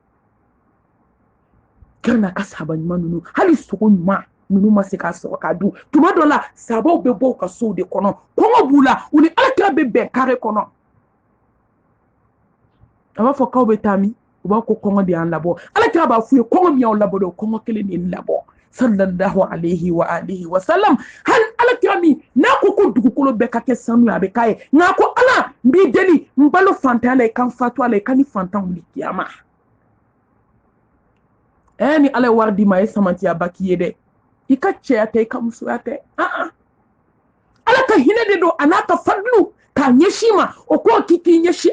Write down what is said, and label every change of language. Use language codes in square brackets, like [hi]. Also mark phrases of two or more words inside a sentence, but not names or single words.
[bm] kira n'a ka sahaba ɲuman ninnu hali sogo ɲuman ninnu ma se k'a sɔrɔ k'a dun tuma dɔ la sahabaw bɛ bɔ u ka sow de kɔnɔ kɔngɔ b'u la u ni alakira bɛ bɛn kare kɔnɔ a b'a fɔ k'aw bɛ taa min u b'a ko kɔngɔ de y'an labɔ alakira b'a f'u ye kɔngɔ min y'aw labɔ dɛ o kɔngɔ kelen de ye n labɔ [ar] صلى الله عليه وآله وسلم [bm] hali alakira min n'a ko ko dugukolo bɛɛ ka kɛ sanu ye a bɛ k'a ye nka ko ala n b'i deli n balo fantanya la i ka n fatu a la i ka ni fantan wuli kiyama ni ala ye wari d'i ma a ye samantiyaba k'i ye dɛ i ka cɛya tɛ i ka musoya tɛ ala ka hinɛ de don a n'a ka fadlu k'a ɲɛsin ma o k'o k'i ɲɛsin